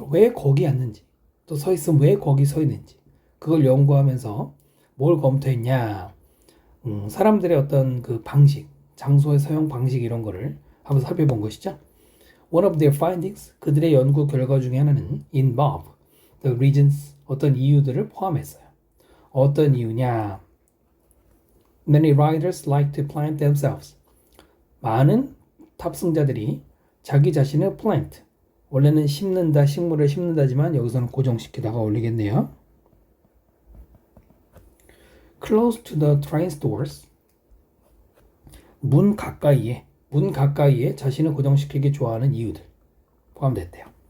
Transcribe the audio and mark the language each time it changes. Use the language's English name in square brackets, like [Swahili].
[Korean] 왜 거기 앉는지, 또 서 있으면 왜 거기 서 있는지, 그걸 연구하면서 뭘 검토했냐? 사람들의 어떤 그 방식, 장소의 사용 방식 이런 거를 한번 살펴본 것이죠. [English] One of their findings, [Korean] 그들의 연구 결과 중에 하나는 [English] involve the reasons, [Korean] 어떤 이유들을 포함했어요. 어떤 이유냐? [English] Many riders like to plant themselves. [Korean] 많은 탑승자들이 자기 자신을 plant, 원래는 심는다, 식물을 심는다지만 여기서는 고정시키다가 올리겠네요. [English] Close to the train stores. [Korean] 문 가까이에 자신을 고정시키기 좋아하는 이유들 포함됐대요.